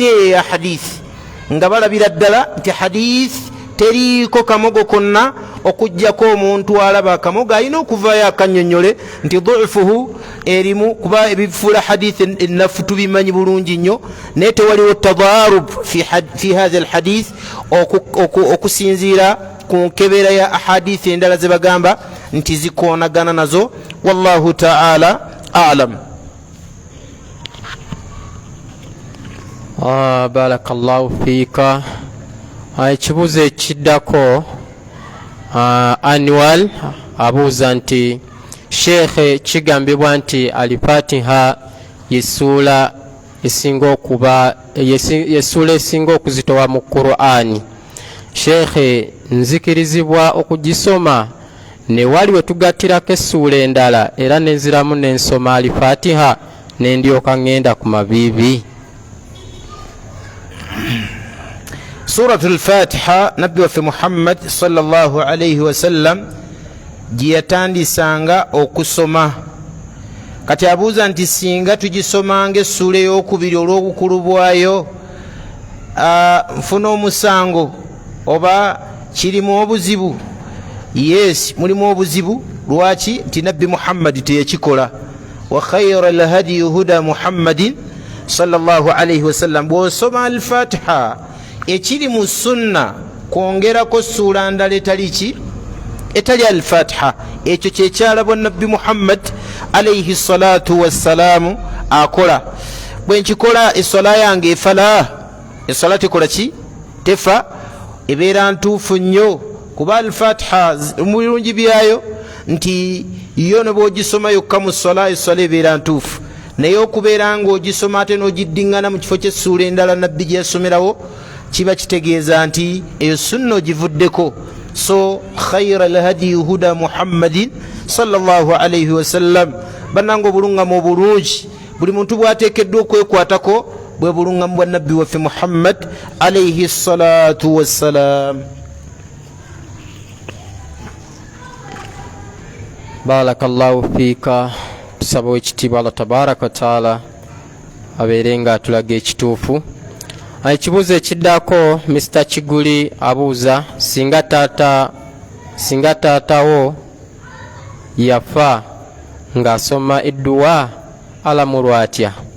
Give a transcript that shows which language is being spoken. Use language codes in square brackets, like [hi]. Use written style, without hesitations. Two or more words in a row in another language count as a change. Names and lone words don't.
[lg] eyo ya hadithi, nga balabira ddala nti hadithi teriiko kamogo konna okujjako omuntu alaba akamogo alina okuvaayo akannyonnyole nti dhufuhu erimu, kuba ebifuula hadithi ennafu tubimanyi bulungi nnyo, naye tewaliwo [ar] تضارب في هذا الحديث [lg] okusinziira ku nkebeera ya ahadithi endala ze bagamba nti zikoonagana nazo. [ar] والله تعالى أعلم. بارك الله فيك. [lg] Ekibuuzo ekiddako Anwar abuuza nti Sheikh, kigambibwa nti Al-Fatiha yesuula esinga okuzitowa mu Qur'ani. Sheikh, nzikirizibwa okugisoma ne wali we tugattirako essuula endala era nenziramu nensoma Al-Fatiha nendyoka ngenda ku mabibi? Suratul Fatiha nabbi waffe Muhammad [ar] صلى الله عليه وسلم [lg] giyatandisanga okusoma. Kati abuuza nti singa tugisomanga essuula ey'okubiri olw'obukulu bwayo nfuna omusango oba kirimu obuzibu? Yes, mulimu obuzibu. Lwaki? Nti nabbi Muhammad teyakikola. [ar] وخير الهدي هدي محمد صلى الله عليه وسلم. [lg] Bw'osoma Al-Fatiha ekiri mu sunna kwongerako ssuula ndala etali Al-Fatiha, ekyo kyekyalabwa nabbi Muhammad [ar] عليه الصلاة والسلام [lg] akola. Bwe nkikola essola yange efala, essola tekola ki? Tefa, ebeera ntuufu nnyo, kuba Al-Fatiha mu birungi byayo nti yo ne bw'ogisoma yokka mu ssola, essola ebeera ntuufu. Naye okubeera ng'ogisoma ate n'ogiddiŋŋana mu kifo ky'essuula endala nabbi gye yasomerawo, kiba kitegeeza nti eyo sunna ogivuddeko. [ar] So خير الهدي هدي محمد صلى الله عليه وسلم. [lg] Bannange obulungamu obulungi buli muntu bw'ateekeddwa okwekwatako bwe bulungamu bwa nabbi waffe Muhammad [ar] عليه الصلاة والسلام. بارك الله فيك. [lg] Tusaba ekitiibwa [ar] الله تبارك وتعالى [lg] abeere nga atulaga ekituufu. Ekibuuzo ekiddako Mr. Kiguli abuuza singa taatawo yafa ng'asoma edduwa alamulwa atya?